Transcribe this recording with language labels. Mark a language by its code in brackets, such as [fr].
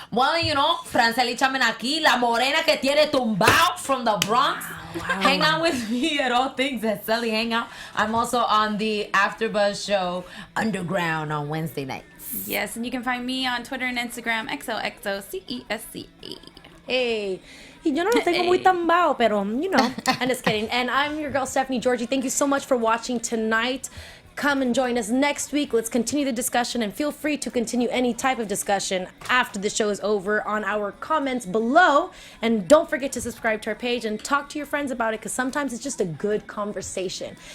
[en] Well, you know, Franceli Chapman [es] aquí, la morena que tiene tumbao [en] from the Bronx. Hang out with me at all things at Sully Hangout. I'm also on the AfterBuzz show Underground on Wednesday nights. Yes, and you can find me on Twitter and Instagram, XOXOCESCA. Hey. [es] Yo no lo tengo muy tambao, pero, [en] you know. I'm just kidding. And I'm your girl, Stephanie Giorgi. Thank you so much for watching tonight. Come and join us next week. Let's continue the discussion, and feel free to continue any type of discussion after the show is over on our comments below. And don't forget to subscribe to our page and talk to your friends about it, because sometimes it's just a good conversation.